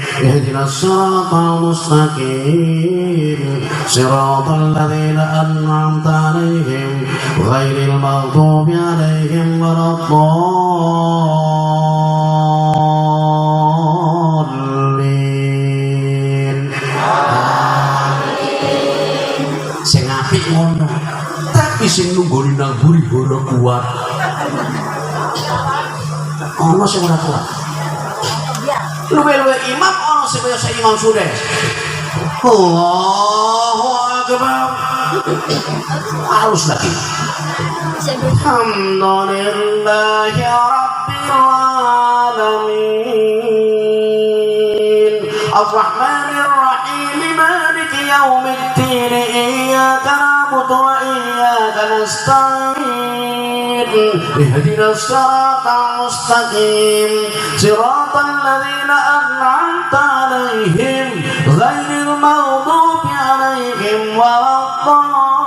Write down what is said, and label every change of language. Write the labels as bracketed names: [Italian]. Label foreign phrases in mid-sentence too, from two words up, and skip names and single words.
[Arabic] اهدنا الصراط المستقيم. صراط الذين أنعمت عليهم غير المغضوب عليهم ولا الضالين. [Javanese] Sing apik ngono. Tapi sing nunggoni nang buri ora kuat. Ono sing ora kuat. Luwe-luwe imam ono sing kaya Imam Sudes. [Arabic] الله أكبر. [Indonesian] Harus lagi. [Arabic] الحمد لله رب العالمين الرحمن الرحيم مالك يوم الدين إياك نعبد وإياك نستعين اهدنا الصراط المستقيم صراط الذين أنعمت عليهم غير المغضوب عليهم ولا الضالين